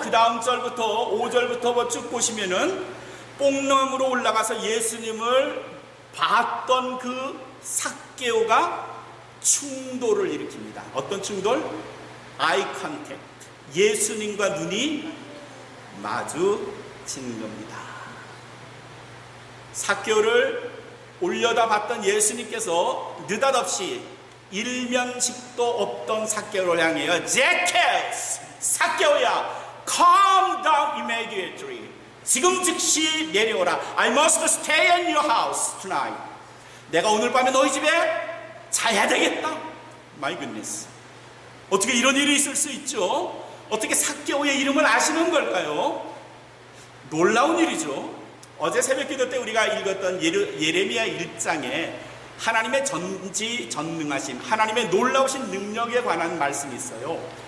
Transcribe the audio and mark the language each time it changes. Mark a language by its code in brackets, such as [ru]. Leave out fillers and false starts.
[ko] 그 다음 절부터 5절부터 쭉 보시면은 뽕나무로 올라가서 예수님을 봤던 그 삭개오가 충돌을 일으킵니다. 어떤 충돌? 아이 컨택트. 예수님과 눈이 마주친 겁니다. 삭개오를 올려다 봤던 예수님께서 느닷없이 일면식도 없던 삭개오를 향해요. [en] Zacchaeus, 삭개오야, come down immediately. [ko] 지금 즉시 내려오라. [en] I must stay in your house tonight. [ko] 내가 오늘 밤에 너희 집에 자야 되겠다. [en] My goodness. [ko] 어떻게 이런 일이 있을 수 있죠? 어떻게 삭개오의 이름을 아시는 걸까요? 놀라운 일이죠. 어제 새벽기도 때 우리가 읽었던 예레미야 1장에 하나님의 전지전능하심, 하나님의 놀라우신 능력에 관한 말씀이 있어요.